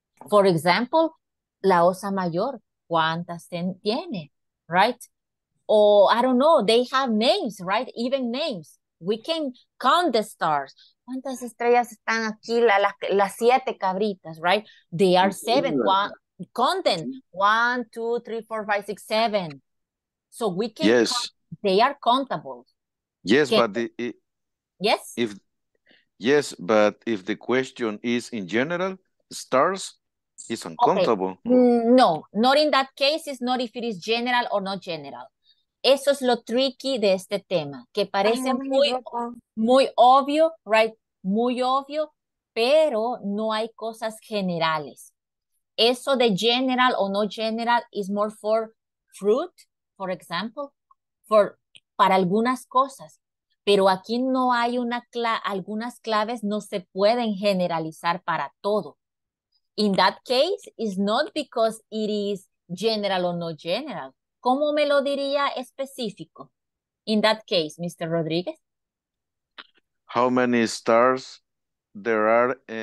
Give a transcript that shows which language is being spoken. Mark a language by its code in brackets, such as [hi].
[en] For example, [es] la Osa Mayor, ¿cuántas tiene? [en] Right? Or I don't know, they have names, right? Even names. We can count the stars. [es] ¿Cuántas estrellas están aquí? Las 7 cabritas, [en] right? They are 7. Count them. 1, 2, 3, 4, 5, 6, 7. So we can Yes. count. They are countable. Yes, Can, but yes? But if the question is in general, stars is uncountable. Okay. No, not in that case. It's not if it is general or not general. [es] Eso es lo tricky de este tema, que parece muy obvio, right? Muy obvio, pero no hay cosas generales. Eso de general o no general [en] is more for fruit, for example, [es] para algunas cosas. Pero aquí no hay algunas claves no se pueden generalizar para todo. [en] In that case, it's not because it is general or no general. [es] ¿Cómo me lo diría específico? [en] In that case, Mr. Rodriguez. How many stars there are?